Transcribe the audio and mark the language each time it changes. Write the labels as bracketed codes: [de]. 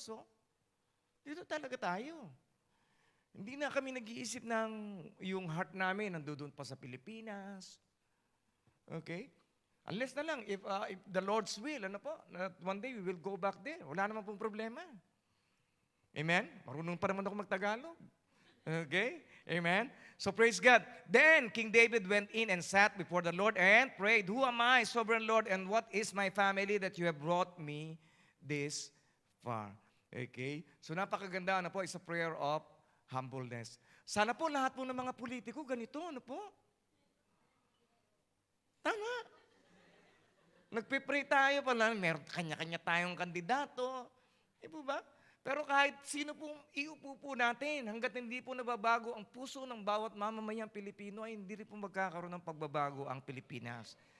[tl] So, dito talaga tayo. Hindi na kami nag-iisip ng yung heart namin nandoon pa sa Pilipinas. Okay? [en] Unless na lang, if the Lord's will, ano po, na one day we will go back there. [tl] Wala naman pong problema. [en] Amen? [tl] Marunong pa naman ako magtagalog. [en] Okay? Amen? So praise God. Then King David went in and sat before the Lord and prayed, "Who am I, sovereign Lord, and what is my family that you have brought me this far?" Okay? So [tl] napakaganda na po, [en] is a prayer of humbleness. [tl] Sana po lahat po ng mga politiko ganito, ano po? Tama. Nagpipray tayo pala, meron kanya-kanya tayong kandidato. Di po ba? Pero kahit sino pong iupo po natin, hanggat hindi po nababago ang puso ng bawat mamamayang Pilipino, ay hindi rin po magkakaroon ng pagbabago ang Pilipinas.